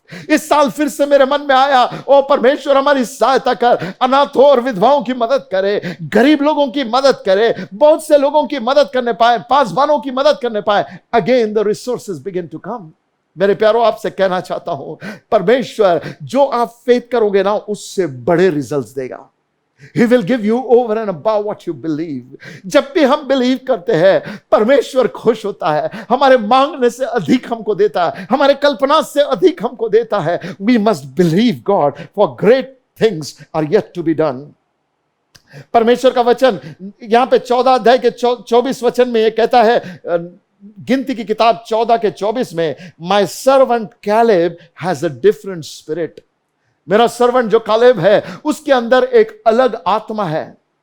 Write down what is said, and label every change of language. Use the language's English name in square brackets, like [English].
[Hindi] इस साल फिर से मेरे मन में आया, ओ परमेश्वर हमारी सहायता कर, अनाथों और विधवाओं की मदद करे, गरीब लोगों की मदद करे, बहुत से लोगों की मदद करने पाए, पासवानों की मदद करने पाए। [English] Again the resources begin to come. [Hindi] मेरे प्यारों, आपसे कहना चाहता हूं, परमेश्वर जो आप फेथ करोगे ना, उससे बड़े रिजल्ट्स देगा। [English] He will give you over and above what you believe. [Hindi] जब भी हम बिलीव करते हैं, परमेश्वर खुश होता है, हमारे मांगने से अधिक हमको देता है, हमारे कल्पना से अधिक हमको देता है। [English] We must believe God for great things are yet to be done. [Hindi] परमेश्वर का वचन यहां पे 14 अध्याय के 24 वचन में ये कहता है, गिनती की किताब 14 के 24 में, [English] My servant Caleb has a different spirit. [Hindi] मेरा सर्वेंट जो कालेब है उसके अंदर एक अलग आत्मा है।